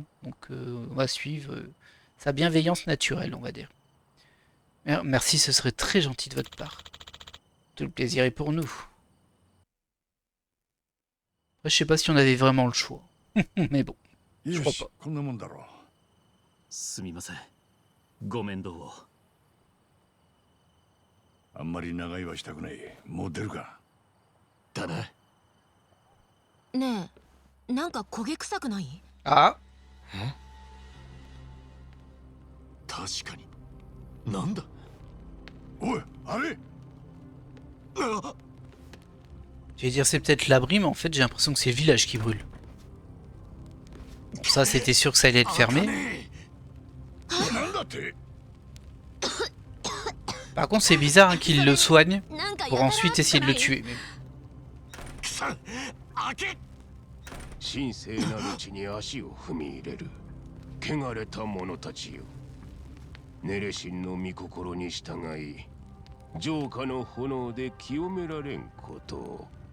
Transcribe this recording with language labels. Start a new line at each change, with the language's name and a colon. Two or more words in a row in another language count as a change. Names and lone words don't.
French: Donc, on va suivre sa bienveillance naturelle, on va dire. Merci, ce serait très gentil de votre part. Tout le plaisir est pour nous. Après, je sais pas si on avait vraiment le choix. Mais bon, je crois pas.
Japanese: すみませんご面倒をあんまり長居はしたくない。もう出るか。だな。ねえ、なんか焦げ臭くない？あ、確かに。なんだ。おい、あれ。
French: Je vais dire c'est peut-être l'abri, mais en fait j'ai l'impression que c'est le village qui brûle. Bon, ça c'était sûr que ça allait être fermé. Par contre c'est bizarre hein, qu'il le soigne pour ensuite essayer de le tuer. Mais...
Japanese: 神聖なる地に足を踏み入れる汚れた者たちよ。ネレシンの御心に従い浄化の炎で清められんことを。